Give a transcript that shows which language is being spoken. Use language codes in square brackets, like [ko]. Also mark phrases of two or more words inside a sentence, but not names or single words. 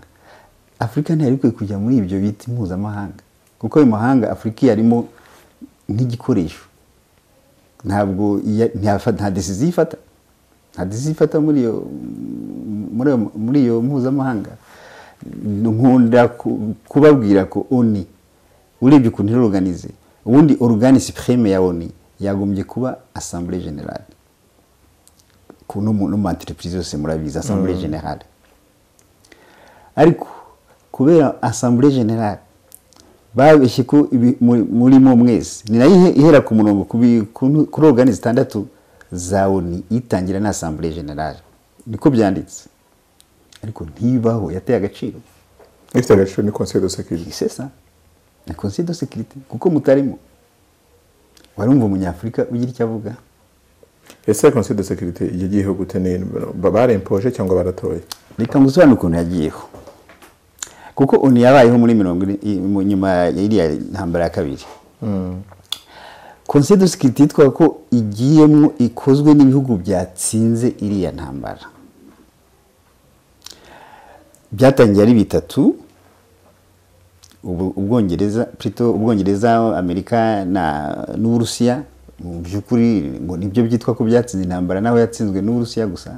[rw] Afurika ntiyari kujya muri ibyo biti mpuzamahanga, kuko ayo mahanga Afurika yarimo nk'igikoresho. Ntabwo nta decisive ifata, nta decisive ifata muri iyo mpuzamahanga. Nkunda kubabwira ko ONU urebye ukuntu iri organize, ubundi [fr] organe supreme [rw] ya ONU yagombye kuba Assemblée Générale. Kuno mu entreprise yose murabizi Assemblée Générale, ariko kubera Assemblée Générale babeshye ko muri mwese ni nayo ihera ku murongo kuri organe zitandatu za ONU itangira na Assemblée Générale, niko byanditse. Ariko ntibaho, yateye agaciro. Ifite agaciro ni Conseil de Sécurité. [fr] C'est ça, [rw] ni Conseil de Sécurité, kuko mutarimo. Warumva umunyafurika ugira icyo avuga? Ese Conseil de Sécurité yagiyeho gute? Ni barempoje cyangwa baratoye? Reka ngusobanure ukuntu yagiyeho. Kuko ONU yabayeho muri 40 nyuma ya iriya ntambara ya kabiri. Conseil de sécurité yitwa ko igiyemo ikozwe n'ibihugu byatsinze iriya ntambara. Byatangiye ari bitatu, Ubwongereza, Amerika n'Uburusiya. Mu by'ukuri ngo nibyo byitwa ko byatsinze intambara, naho yatsinzwe n'Uburusiya gusa.